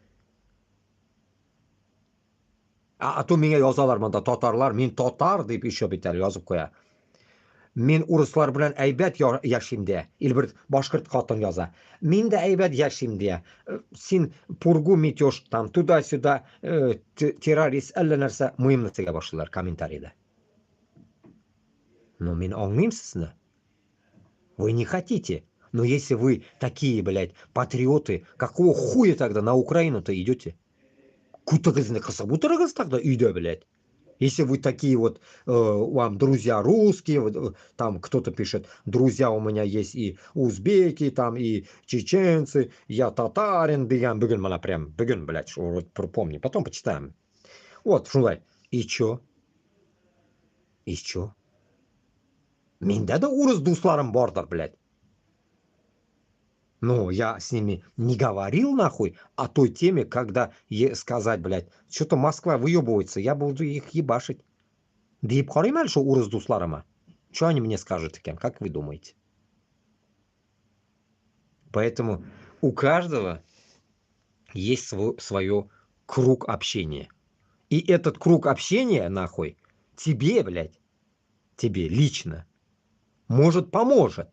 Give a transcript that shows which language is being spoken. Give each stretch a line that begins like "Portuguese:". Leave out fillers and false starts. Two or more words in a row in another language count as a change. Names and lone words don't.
Tatar: То миңа язалар монда татарлар, мин татар дип еще битәр язып куя. Мин урыслар белән әйбәт яшим дия. Или бер башкорт хатын яза. Мин дә әйбәт яшим дия. Син
Russian: пургу метешь там туда-сюда, террорист,
Tatar: әллә нәрсә муйымны тегә башлыйлар комментариядә. Но мин аңлыйм сезне.
Russian: Вы не хотите. Но если вы такие, блядь, патриоты, какого хуя тогда на Украину-то идете?
Tatar: Кутагызны кысып утырыгыз тогда өйдә, блядь.
Russian: Если вы такие вот, вам друзья русские, там кто-то пишет, друзья у меня есть и узбеки, там и чеченцы, я татарин,
Tatar: дигән, бүген мана прям, бүген,
Russian: блядь, вот помни, потом почитаем. Вот, шулай. И чё? И чё?
Tatar: Миндә да урыс дусларым бардыр,
Russian: блядь. Но я с ними не говорил нахуй о той теме, когда сказать, блядь, что-то Москва выебывается, я буду их ебашить.
Tatar: Да еб карыйм әле шул урыс дусларыма.
Russian: Что они мне скажут икән, как вы думаете? Поэтому у каждого есть свое круг общения. И этот круг общения, нахуй, тебе, блядь, тебе лично, может, поможет.